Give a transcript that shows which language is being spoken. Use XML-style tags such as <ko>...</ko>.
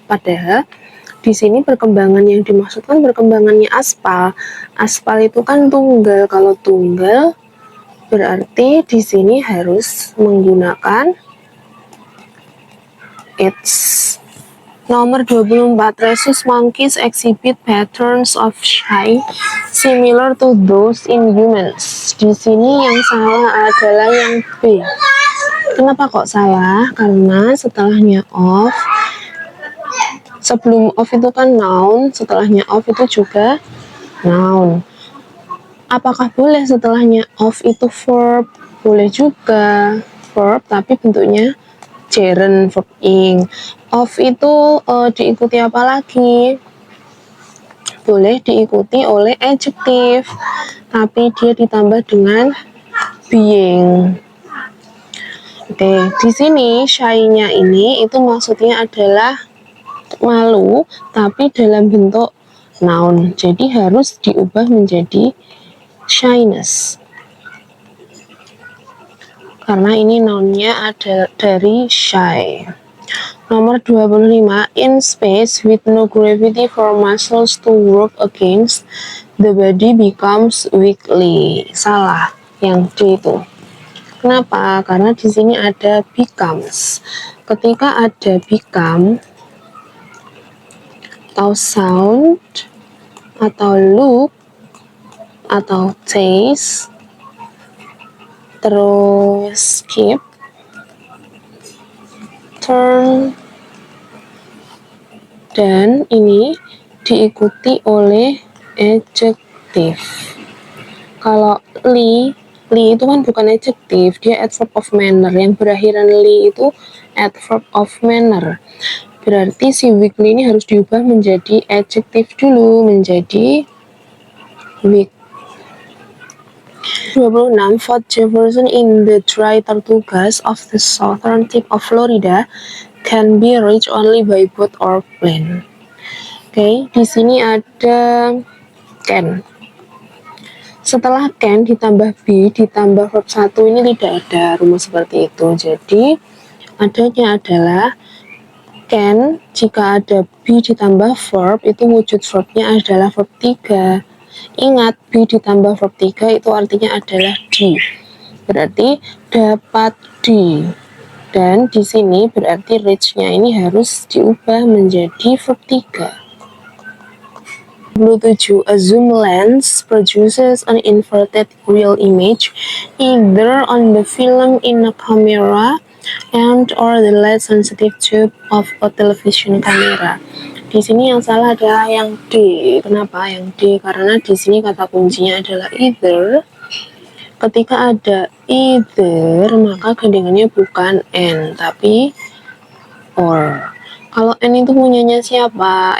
<id>Padahal di sini perkembangan yang dimaksudkan perkembangannya aspal. Aspal itu kan tunggal. Kalau tunggal berarti di sini harus menggunakan its. Nomor 24.</id> <en>Rhesus monkeys exhibit patterns of shine similar to those in humans.</en> <id>Di sini yang salah adalah yang B. Kenapa kok salah? Karena setelahnya of, sebelum of itu kan noun, setelahnya of itu juga noun. Apakah boleh setelahnya of itu verb? Boleh juga verb, tapi bentuknya gerund, verb ing. Of itu diikuti apa lagi? Boleh diikuti oleh adjektif, tapi dia ditambah dengan being. Oke, di sini shy-nya ini itu maksudnya adalah malu, tapi dalam bentuk noun. Jadi harus diubah menjadi shyness. Karena ini nounnya ada dari shy. Nomor 25,</id> <en>in space with no gravity for muscles to work against, the body becomes weakly.</en> <id>Salah, yang D itu. Kenapa? Karena di sini ada becomes. Ketika ada become atau sound atau look atau taste terus keep, turn, dan ini diikuti oleh adjective. Kalau li itu kan bukan adjective, dia adverb of manner. Yang berakhiran li itu adverb of manner. Berarti si weakly ini harus diubah menjadi adjective dulu, menjadi weak. 26.</id> <en>Fort Jefferson in the dry Tortugas of the southern tip of Florida can be reached only by boat or plane.</en> <id>Oke, di sini ada can. Setelah can ditambah be ditambah verb 1 ini tidak ada rumus seperti itu. Jadi adanya adalah can jika ada be ditambah verb itu wujud verbnya adalah verb 3. Ingat be ditambah verb 3 itu artinya adalah di. Berarti dapat di. Dan di sini berarti reach-nya ini harus diubah menjadi verb 3. 27.</id> <en>A zoom lens produces an inverted real image either on the film in a camera and or the light sensitive tube of a television camera.</en> <id>Di sini yang salah adalah yang D. Kenapa yang D? Karena di sini kata kuncinya adalah either. Ketika ada either, maka gandengannya bukan and, tapi or. Kalau N itu punyanya siapa?</id>